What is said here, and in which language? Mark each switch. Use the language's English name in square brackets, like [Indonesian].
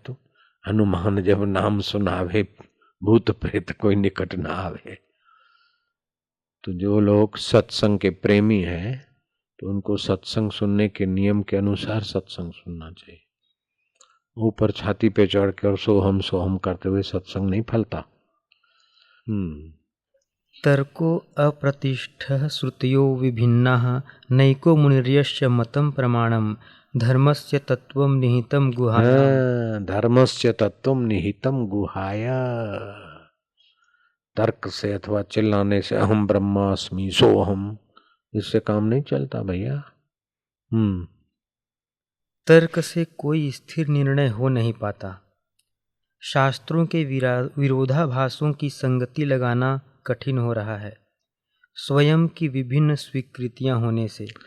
[Hindi] तो हनुमान जब नाम सुनावे, भूत प्रेत कोई निकट ना आवे। तो जो लोग सत्संग के प्रेमी हैं, तो उनको सत्संग सुनने के नियम के अनुसार सत्संग सुनना चाहिए। ऊपर छाती पे चढ़ कर सोहम करते हुए सत्संग नहीं फलता। [Sanskrit] तर्को अप्रतिष्ठः श्रुतयो विभिन्नाः नैको मुनिर्यस्य मतं प्रमाणम् धर्मस्य तत्त्वं निहितं गुहायाम्। धर्मस्य तत्त्वं निहितं गुहाया। [Hindi] तर्क से अथवा चिल्लाने से [Sanskrit] अहम ब्रह्मास्मि सोहम, [Hindi] इससे काम नहीं चलता भैया। तर्क से कोई स्थिर निर्णय हो नहीं पाता। शास्त्रों के विरोधाभासों की संगति लगाना कठिन हो रहा है, स्वयं की विभिन्न स्वीकृतियां होने से।